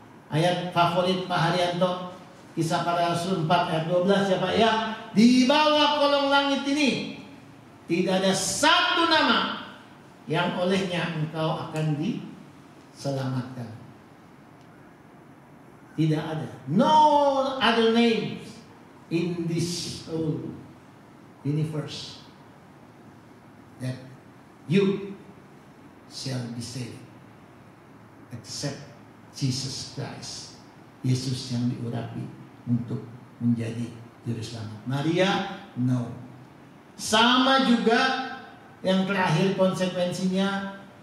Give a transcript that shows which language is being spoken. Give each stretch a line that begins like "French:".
Indonesian: Ayat favorit Pak Haryanto, Kisah Para Rasul 4 ayat 12 ya Pak ya. Di bawah kolong langit ini tidak ada satu nama yang olehnya engkau akan diselamatkan. Tidak ada.
English: No other names in this whole universe that you shall be saved except Jesus Christ.
Indonesian: Yesus yang diurapi untuk menjadi juru selamat. Maria, no. Sama juga yang terakhir konsekuensinya,